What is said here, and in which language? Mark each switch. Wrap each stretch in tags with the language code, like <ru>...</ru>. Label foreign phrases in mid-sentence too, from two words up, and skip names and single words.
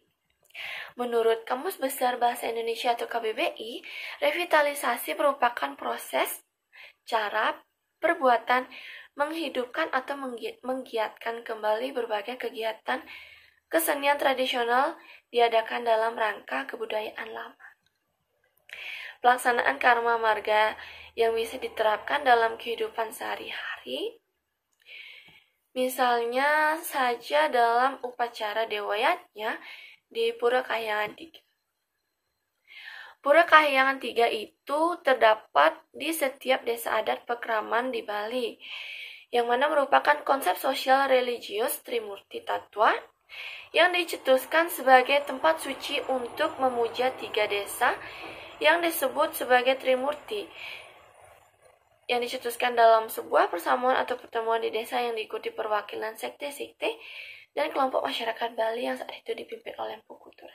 <id>Menurut Kamus Besar Bahasa Indonesia atau KBBI, revitalisasi merupakan proses, cara, perbuatan, menghidupkan atau menggiatkan kembali berbagai kegiatan kesenian tradisional diadakan dalam rangka kebudayaan lama. Pelaksanaan karma marga yang bisa diterapkan dalam kehidupan sehari-hari, misalnya saja dalam upacara dewayatnya di Pura Kahyangan 3. Pura Kahyangan 3 itu terdapat di setiap desa adat Pekraman di Bali, yang mana merupakan konsep sosial religius Trimurti Tattwa yang dicetuskan sebagai tempat suci untuk memuja 3 desa yang disebut sebagai Trimurti, yang dicetuskan dalam sebuah persamuan atau pertemuan di desa yang diikuti perwakilan sekte-sekte dan kelompok masyarakat Bali yang saat itu dipimpin oleh Empu Kuturan.</id>